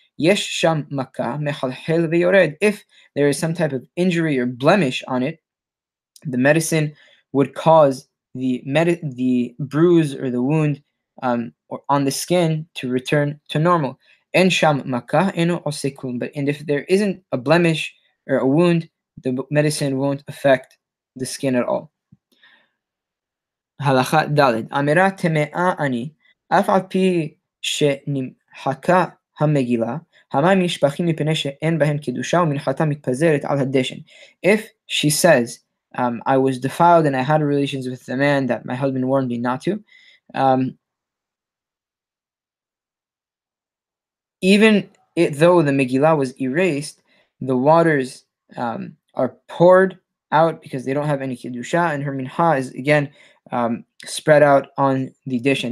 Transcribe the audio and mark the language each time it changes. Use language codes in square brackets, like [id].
[he] Yesh sham makkah mechalhel veyored. [en] If there is some type of injury or blemish on it, the medicine would cause the bruise or the wound or on the skin to return to normal. [he] En sham makkah eno osekun. [en] But and if there isn't a blemish or a wound, the medicine won't affect the skin at all. [he] הלכה ד' אמירה טמאה אני, אף על פי שנמחקה המגילה, המים נשפכים מפני שאין בהם קדושה ומנחתה מתפזרת על הדשן. [en] If she says, I was defiled and I had relations with the man that my husband warned me not to, even though the Megillah was erased, the waters are poured out because they don't have any kedusha, and her minha is again spread out on the dish.